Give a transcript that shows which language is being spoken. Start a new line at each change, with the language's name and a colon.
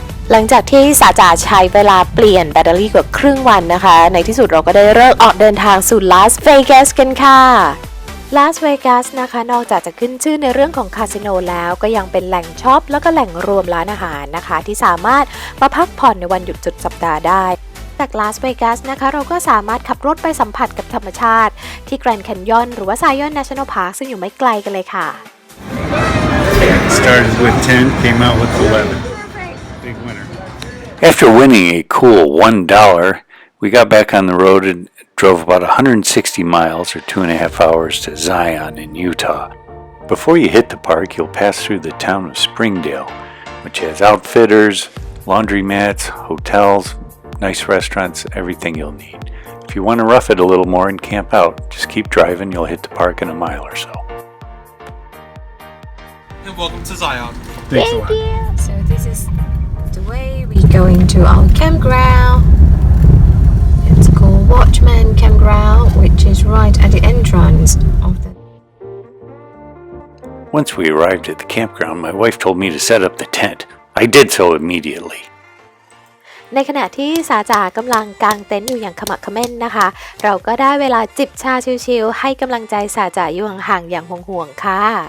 Thai: หลังจากที่สาจาใช้เวลาเปลี่ยนแบตเตอรี่กว่าครึ่งวันนะคะในที่สุดเราก็ได้เลิกออกเดินทางสู่ลาสเวกัสกันค่ะลาสเวกัสนะคะนอกจากจะขึ้นชื่อในเรื่องของคาสิโนแล้วก็ยังเป็นแหล่งช็อปแล้วก็แหล่งรวมร้านอาหารนะคะที่สามารถมาพักผ่อนในวันหยุดสุดสัปดาห์ได้จากลาสเวกัสนะคะเราก็สามารถขับรถไปสัมผัสกับธรรมชาติที่แกรนด์แคนยอนหรือว่า Zion National Park ซึ่งอยู่ไม่ไกลกันเลยค่ะ
English: Started with 10, came out with 11. Big winner. After winning a cool $1, we got back on the road and drove about 160 miles or 2.5 hours to Zion in Utah. Before you hit the park, you'll pass through the town of Springdale, which has outfitters, laundromats, hotels, nice restaurants, everything you'll need. If you want to rough it a little more and camp out, just keep driving, you'll hit the park in a mile or so. And welcome to Zion. Thanks a lot. So this is the way we go into our campground. It's called Watchman Campground, which is right at the entrance of the. Once we arrived at the campground, my wife told me to set up the tent. I did so immediately.
Thai: ในขณะที่สาจากำลังกางเต็นท์อยู่อย่างขมักเขม้นนะคะเราก็ได้เวลาจิบชาชิลๆให้กำลังใจสาจาอยู่ห่างๆอย่างห่วงๆค่ะ